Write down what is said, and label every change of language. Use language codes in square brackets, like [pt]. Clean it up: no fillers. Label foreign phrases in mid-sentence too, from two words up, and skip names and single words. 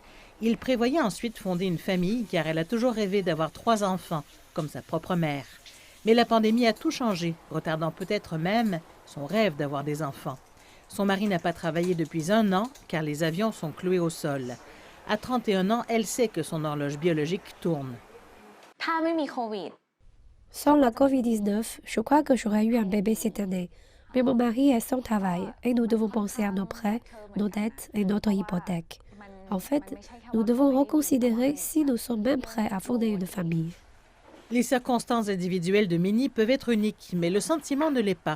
[fr] Il prévoyait ensuite fonder une famille car elle a toujours rêvé d'avoir 3 enfants, comme sa propre mère. Mais la pandémie a tout changé, retardant peut-être même son rêve d'avoir des enfants. Son mari n'a pas travaillé depuis 1 an car les avions sont cloués au sol. À 31 ans, elle sait que son horloge biologique tourne. [th] ถ้าไม่มีโควิด [fr] Sans la COVID-19, je crois que j'aurais eu un bébé cette année. Mais mon mari est sans travail et nous devons penser à nos prêts, nos dettes et notre hypothèque. En fait, nous devons reconsidérer si nous sommes même prêts à fonder une famille. Les circonstances individuelles de Minnie peuvent être uniques, mais le sentiment ne l'est pas.